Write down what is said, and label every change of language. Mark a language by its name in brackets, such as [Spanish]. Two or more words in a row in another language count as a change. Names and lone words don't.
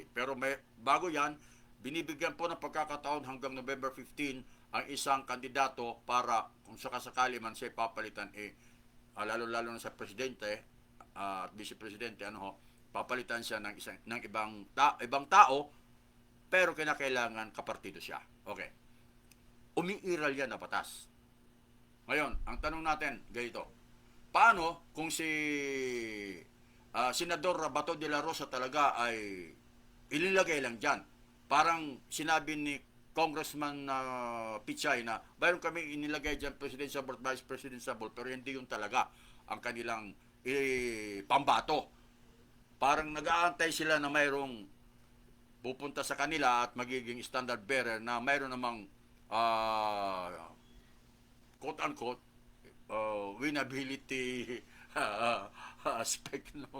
[Filipino] Pero bago yan, binibigyan po ng pagkakataon hanggang November 15 ang isang kandidato para kung sakasakali man siya papalitan, lalo-lalo na sa presidente at vice-presidente, papalitan siya ng ibang tao, pero kinakailangan kapartido siya. Okay. Umiiral yan na batas. Ngayon, ang tanong natin, ganito. Paano kung si Senador Bato de la Rosa talaga ay ilinagay lang dyan? Parang sinabi ni Congressman Pichay na mayroon kami inilagay dyan presidential at [English] vice presidential, [Filipino] pero hindi yun talaga ang kanilang pambato. Parang nag-aantay sila na mayroong pupunta sa kanila at magiging [English] standard bearer [Filipino] na mayroon namang [English] quote-unquote winnability aspect, [Filipino] no?